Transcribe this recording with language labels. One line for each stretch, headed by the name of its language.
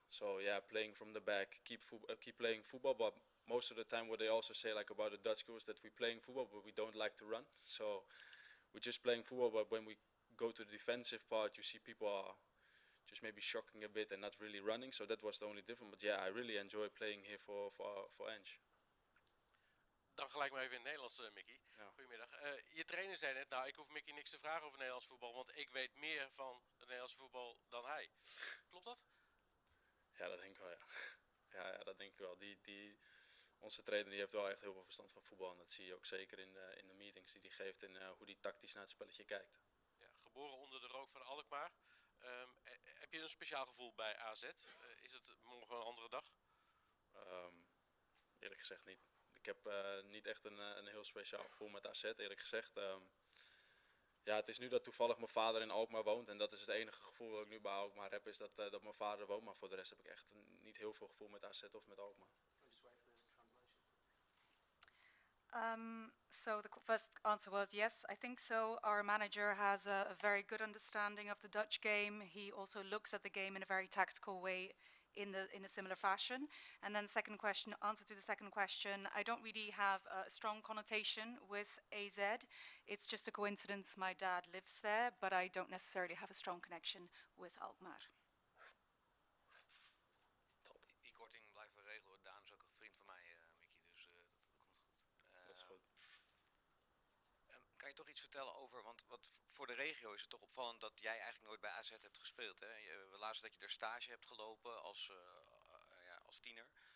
English: So yeah, playing from the back, keep playing football. But most of the time, what they also say like about the Dutch school is that we're playing football, but we don't like to run. So we're just playing football. But when we go to the defensive part, you see people are just maybe shocking a bit and not really running. So that was the only difference. But yeah, I really enjoy playing here for Ange.
Dutch: Dan gelijk maar even in het Nederlands, Micky. Ja. Goedemiddag. Je trainer zei net, nou ik hoef Micky niks te vragen over Nederlands voetbal, want ik weet meer van het Nederlands voetbal dan hij. Klopt dat? Ja, dat denk ik wel, ja. Ja, dat denk ik wel. Onze trainer die heeft wel echt heel veel verstand van voetbal. En dat zie je ook zeker in de meetings die hij geeft en hoe hij tactisch naar het spelletje kijkt. Ja, geboren onder de rook van Alkmaar. Heb je een speciaal gevoel bij AZ? Is het morgen een andere dag? Eerlijk gezegd niet. Ik heb niet echt een heel speciaal gevoel met AZ, eerlijk gezegd. Ja, het is nu dat toevallig mijn vader in Alkmaar woont. En dat is het enige gevoel dat ik nu bij Alkmaar heb, is dat mijn vader woont. Maar voor de rest heb ik echt niet heel veel gevoel met AZ of met Alkmaar.
English: So the first answer was yes, I think so. Our manager has a very good understanding of the Dutch game. He also looks at the game in a very tactical way, in a similar fashion. And then answer to the second question, I don't really have a strong connotation with AZ. It's just a coincidence my dad lives there, but I don't necessarily have a strong connection with Alkmaar.
Dutch: Die korting blijven regelen. Daan is ook een vriend van mij, Micky, dus dat komt goed. Dat is goed. Kan je toch iets vertellen over, want voor de regio is het toch opvallend dat jij eigenlijk nooit bij AZ hebt gespeeld. Hè? We lazen dat je er stage hebt gelopen als tiener.